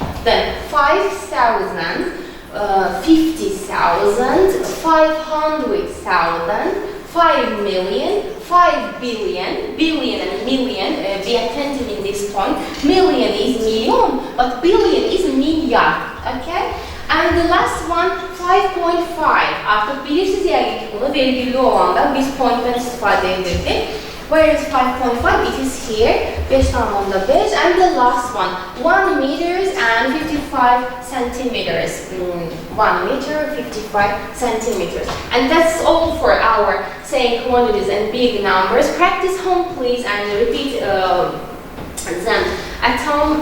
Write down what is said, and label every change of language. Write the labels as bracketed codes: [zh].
[en] Then 5,000, 50,000, 500,000, 5 million, 5 billion, billion and million, be attentive in this point. Million is million, but billion is milyar, okay? And the last one, 5.5. [az] Artık bilirsiniz yani ki bunu vergülü olandan biz point'ten istifade edirdik. [en] Where is 5.5? It is here. 5.5. And the last one, 1 meters and 55 centimeters. 1 meter, 55 centimeters. And that's all for our saying quantities and big numbers. Practice home, please, and repeat them at home.